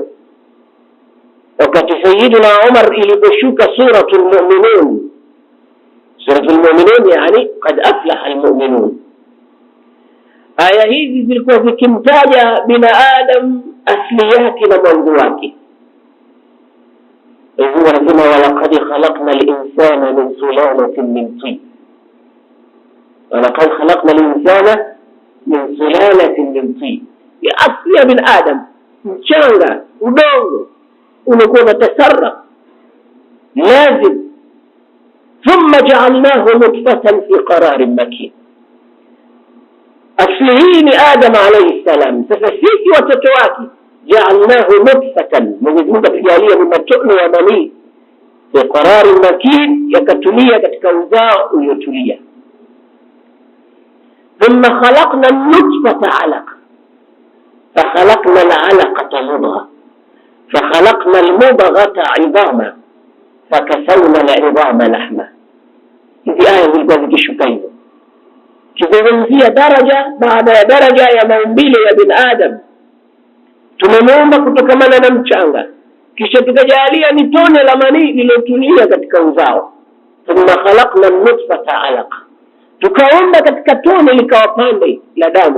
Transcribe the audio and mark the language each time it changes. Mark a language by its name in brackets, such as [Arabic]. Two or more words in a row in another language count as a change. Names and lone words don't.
[Swahili] Wakati Sayyidina Umar iliposhuka suratul Mu'minun, yani [Arabic] قد أفلح المؤمنون, [Swahili] aya hizi zilikuwa zikimtaja binadamu asli yake na mwanzo wake. Hivyo wanasema [Arabic] ولقد خلقنا الإنسان من سلالة من طين, ولقد خلقنا الإنسان من سلالة من طين, [Swahili] ya asli ya binadamu, mchanga, udongo unakuwa unatasarraf lazim, [Arabic] ثم جعلناه نطفة في قرار مكين. [Swahili] Asli hii ni Adam alayhi salam. Sasa sisi watoto wake [Arabic] جعلناه نطفة, [Swahili] Mwenyezi Mungu atujalia ni matone ya manii [Arabic] في قرار مكين, [Swahili] yakatulia katika uzao uliotulia. [Arabic] ثم خلقنا النطفة علقة فخلقنا العلقة مضغة فخلقنا المضغة عظاما فكسونا العظام لحما. [Swahili] Hizi aya zilikuwa zikishuka hivyo, kizungumzia daraja baada ya daraja ya maumbile ya binadamu. Tumemuumba kutokamana na mchanga, kisha tukajalia ni tone la manii lilotulia katika uzao. [Arabic] ثم خلقنا النطفة علقة, [Swahili] tukaumba katika tone likawa pande la damu.